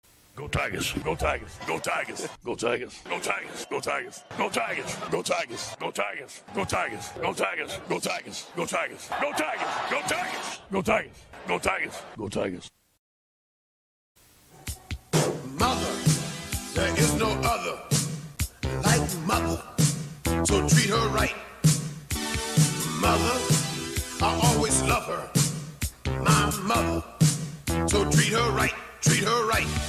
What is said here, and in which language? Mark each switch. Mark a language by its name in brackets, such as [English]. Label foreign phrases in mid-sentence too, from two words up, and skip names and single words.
[English] Go Tigers, go Tigers, go Tigers, go Tigers, go Tigers, go Tigers, go Tigers, go Tigers, go Tigers, go Tigers, go Tigers, go Tigers, go Tigers, go Tigers, go Tigers, go Tigers, go Tigers, go Tigers. Mother, there is no other like mother, so treat her right. Mother, I always love her, my mother, so treat her right, treat her right.